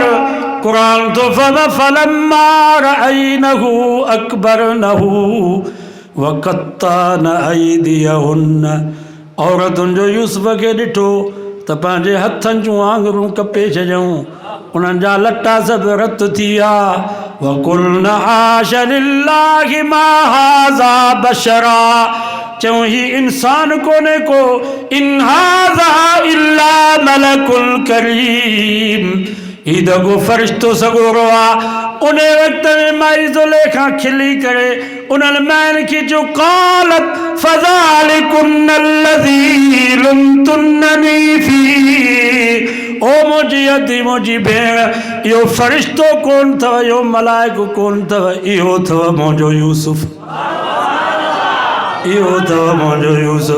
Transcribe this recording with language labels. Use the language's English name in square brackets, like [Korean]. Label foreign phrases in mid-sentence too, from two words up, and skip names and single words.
[Sindhi] क़ुरान तो [Arabic] فلما رأينه أكبرنه وقطعن أيديهن, [Sindhi] औरतुनि जो यूसुफ खे ॾिठो त पंहिंजे हथनि जूं आङुरियूं कपे छॾियऊं, उन्हनि जा लटा सभु रत थी विया। [Arabic] وقلن حاش لله ما هذا بشرا, [Sindhi] चऊं ही इंसान कोन्हे को, [Arabic] إن هذا إلا ملك كريم, [Sindhi] ही दगो फरिश्तो सॻोरो आहे। उन वक़्त में माई ज़ुलेखा खिली करे उन्हनि माइनि खे जो, [Arabic] قالت فذلكن الذي لمتنني فيه, [Sindhi] ओ मुंहिंजी अदी, मुंहिंजी भेण, इहो फरिश्तो कोन अथव, इहो मलाइको कोन अथव, इहो अथव मुंहिंजो यूसुफ, इहो अथव मुंहिंजो यूसुफ।